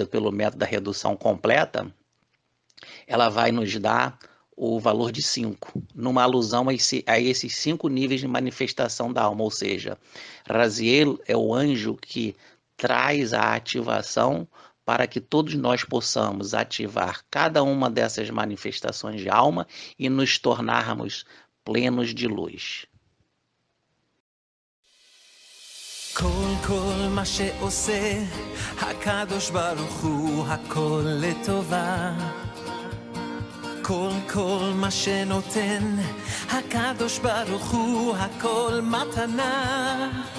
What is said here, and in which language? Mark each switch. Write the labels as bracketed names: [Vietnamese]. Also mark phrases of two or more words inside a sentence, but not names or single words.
[Portuguese] pelo método da redução completa, ela vai nos dar o valor de 5, numa alusão a esses 5 níveis de manifestação da alma, ou seja, Raziel é o anjo que traz a ativação para que todos nós possamos ativar cada uma dessas manifestações de alma e nos tornarmos plenos de luz. [Hebrew] כל מה שעושה הקדוש ברוך הוא הכל לטובה כל מה שנותן הקדוש ברוך הוא הכל מתנה.